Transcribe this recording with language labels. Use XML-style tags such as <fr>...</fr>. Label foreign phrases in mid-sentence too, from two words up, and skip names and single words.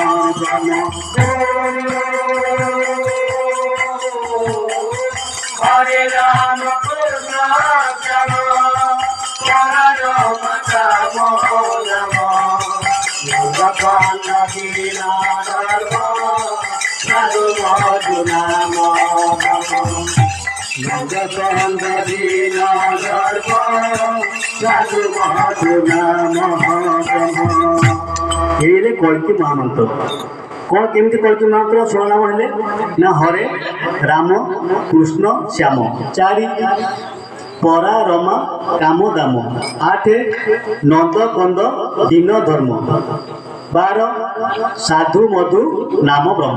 <or>ହରେ ରାମ କୃଷ୍ଣ ଶ୍ୟାମ ରାମ ରାମ ନନ୍ଦ କନ୍ଦ ଦୀନ ଧର୍ମ ରାଜୁ ମଧୁ ନାମ ନନ୍ଦ ଦୀନ ଧର୍ମ ରାଜୁ ମଧୁ ନାମ ଏଇରେ କଳ୍କି ମହାମନ୍ତ୍ର କ'ଣ କେମିତି କଳ୍କି ମହାମନ୍ତ୍ର ଷୋଳ ନାମ ହେଲେ ନା ହରେ ରାମ କୃଷ୍ଣ ଶ୍ୟାମ, 4 ପରା ରମା କାମ ଦାମ, 8 ନନ୍ଦ କନ୍ଦ ଦୀନ ଧର୍ମ, 12 ସାଧୁ ମଧୁ ନାମ ବ୍ରହ୍ମ।</or>